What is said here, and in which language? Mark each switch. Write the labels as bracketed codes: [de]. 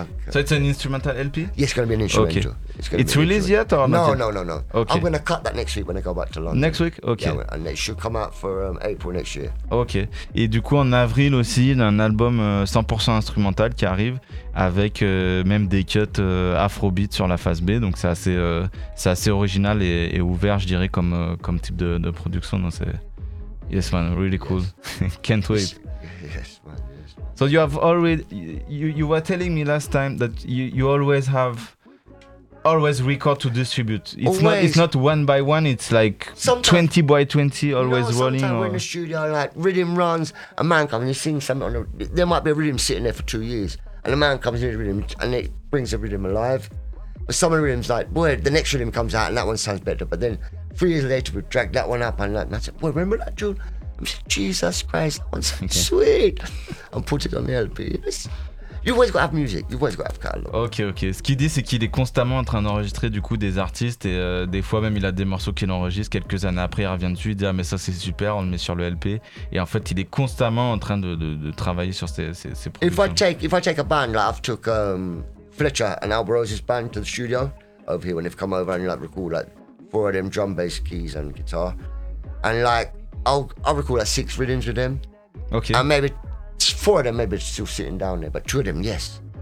[en] So it's an instrumental LP? Yeah, it's going to be an instrumental. Okay. No. Okay. I'm going to cut that next week when I go back to London. Next week? Okay. Yeah, and it should come out for April next year. Okay. [fr] Et du coup, en avril aussi, il y a un album 100% instrumental qui arrive avec même des cuts afrobeat sur la face B. Donc, c'est assez original et ouvert, je dirais, comme type de production. Donc, [en] yes, man, really cool. Yes. Can't wait. Yes, man. So you have already you were telling me last time that you always have always record to distribute. It's not one by one, it's like sometimes, 20 by 20 always rolling. Sometimes we're in the studio, like rhythm runs, a man comes and he sings something there might be a rhythm sitting there for 2 years and a man comes in the rhythm and it brings the rhythm alive. But some of the rhythms like, boy, the next rhythm comes out and that one sounds better. But then 3 years later we drag that one up and that's it. Boy, remember that tune? I'm like, Jesus Christ, that one's sweet. I'm putting it on the LP. You always got to have music, you always got to have catalog. Ok. [fr] Ce qu'il dit, c'est qu'il est constamment en train d'enregistrer du coup des artistes et des fois même il a des morceaux qu'il enregistre. Quelques années après, il revient dessus, il dit ah, mais ça c'est super, on le met sur le LP. Et en fait, il est constamment en train de travailler sur ses productions. [en] If I take a band, like I've took Fletcher and Alboros' band to the studio over here when they've come over and like record like four of them drum, bass, keys and guitar. And like, I'll record like six rhythms with them. Okay. And maybe four of them maybe still sitting down there, but two of them, yes.